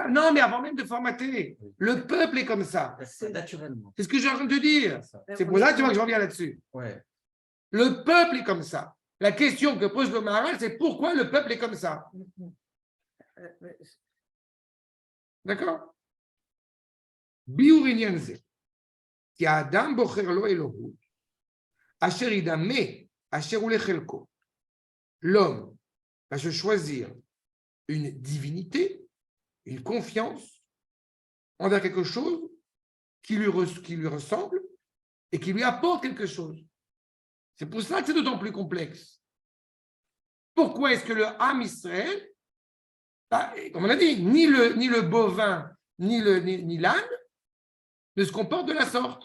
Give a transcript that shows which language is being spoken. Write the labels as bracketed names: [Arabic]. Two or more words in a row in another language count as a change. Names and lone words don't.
[French] Non, mais avant même de formater, Oui. le peuple est comme ça. C'est naturellement. C'est ce que je suis en train de te dire. Ça. C'est pour ça que tu vois que je reviens là-dessus. Ouais. Le peuple est comme ça. La question que pose le Maharal, c'est pourquoi le peuple est comme ça. D'accord? [Hebrew] ביאור עניין זה. כי אדם בוחר לו אלוהות אשר ידמה אשר הוא לחלקו. [French] L'homme va se choisir une divinité, une confiance envers quelque chose qui lui ressemble et qui lui apporte quelque chose. C'est pour ça que c'est d'autant plus complexe. Pourquoi est-ce que le Ham Israël, comme on a dit, ni le bovin, ni l'âne ne se comportent de la sorte?